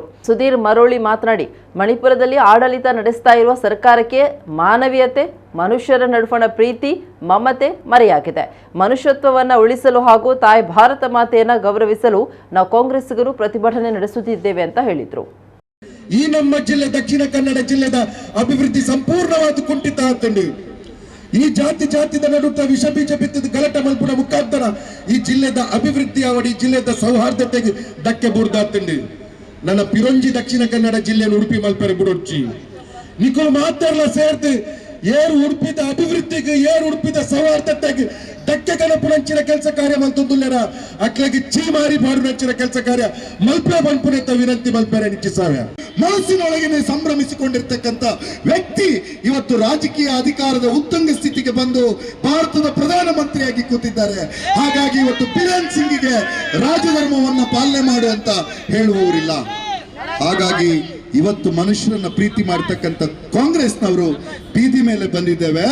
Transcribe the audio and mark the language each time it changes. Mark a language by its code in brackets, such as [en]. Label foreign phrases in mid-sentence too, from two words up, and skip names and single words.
[kn] ಸುಧೀರ್ ಮರೋಳಿ ಮಾತನಾಡಿ, ಮಣಿಪುರದಲ್ಲಿ ಆಡಳಿತ ನಡೆಸ್ತಾ ಇರುವ ಸರ್ಕಾರಕ್ಕೆ ಮಾನವೀಯತೆ, ಮನುಷ್ಯರ ನಡುವಣ ಪ್ರೀತಿ, ಮಮತೆ ಮರೆಯಾಗಿದೆ. ಮನುಷ್ಯತ್ವವನ್ನು ಉಳಿಸಲು ಹಾಗೂ ತಾಯಿ ಭಾರತ ಮಾತೆಯನ್ನ ಗೌರವಿಸಲು ನಾವು ಕಾಂಗ್ರೆಸ್ಸಿಗರು ಪ್ರತಿಭಟನೆ ನಡೆಸುತ್ತಿದ್ದೇವೆ ಅಂತ ಹೇಳಿದ್ರು. [tcy] ಈ ನಮ್ಮ ಜಿಲ್ಲೆ ದಕ್ಷಿಣ ಕನ್ನಡ ಜಿಲ್ಲೆದ ಅಭಿವೃದ್ಧಿ ಸಂಪೂರ್ಣವಾದ ಕುಂಠಿತ ಆಗ್ತಂಡಿ. ಈ ಜಾತಿದ ನಡುತ್ತ ವಿಷ ಬೀಜ ಬಿತ್ತಿದ ಗಲಾಟ ಮಲ್ಪುನ ಮುಖಾಂತರ ಈ ಜಿಲ್ಲೆದ ಅಭಿವೃದ್ಧಿ ಅವಡಿ ಜಿಲ್ಲೆದ ಸೌಹಾರ್ದತೆಗೆ ಧಕ್ಕೆ ಬುಡ್ದಾತಂಡಿ. ನನ್ನ ಪಿರಂಜಿ ದಕ್ಷಿಣ ಕನ್ನಡ ಜಿಲ್ಲೆಯನ್ನು ಉಡುಪಿ ಮಲ್ಪೆರೆ ಬುಡೊಚ್ಚಿ ನಿಖಲು ಮಾತಾಡಲ ಸೇರ್ತು ಏರು ಉಡುಪಿದ ಅಭಿವೃದ್ಧಿಗೆ, ಏರು ಉಡುಪಿದ ಸೌಹಾರ್ದತೆಗೆ ಧಕ್ಕೆ ಗಣಪುನಂಚಿನ ಕೆಲಸ ಕಾರ್ಯ ಮಲ್ತೊಂದುಲ್ಲೆರ ಅಕ್ಲಾಗಿ ಚೀಮಾರಿ ಬಾಡುನಂಚಿನ ಕೆಲಸ ಕಾರ್ಯ ಮಲ್ಪೆ ಬಂಪುನೆತ್ತ ವಿನಂತಿ ಮಲ್ಪೆರೆ ನಿಚ್ಚಿಸಾವ್ಯ. [kn] ಮನಸ್ಸಿನೊಳಗೆ ಸಂಭ್ರಮಿಸಿಕೊಂಡಿರ್ತಕ್ಕಂಥ ವ್ಯಕ್ತಿ ಇವತ್ತು ರಾಜಕೀಯ ಅಧಿಕಾರದ ಉತ್ತುಂಗ ಸ್ಥಿತಿಗೆ ಬಂದು ಭಾರತದ ಪ್ರಧಾನಮಂತ್ರಿಯಾಗಿ ಕೂತಿದ್ದಾರೆ. ಹಾಗಾಗಿ ಇವತ್ತು ಬಿರೇನ್ ಸಿಂಗಿಗೆ ರಾಜಧರ್ಮವನ್ನ ಪಾಲನೆ ಮಾಡು ಅಂತ ಹೇಳುವವರಿಲ್ಲ. ಹಾಗಾಗಿ ಇವತ್ತು ಮನುಷ್ಯರನ್ನ ಪ್ರೀತಿ ಮಾಡ್ತಕ್ಕಂಥ ಕಾಂಗ್ರೆಸ್ನವರು ಬೀದಿ ಮೇಲೆ ಬಂದಿದ್ದೇವೆ.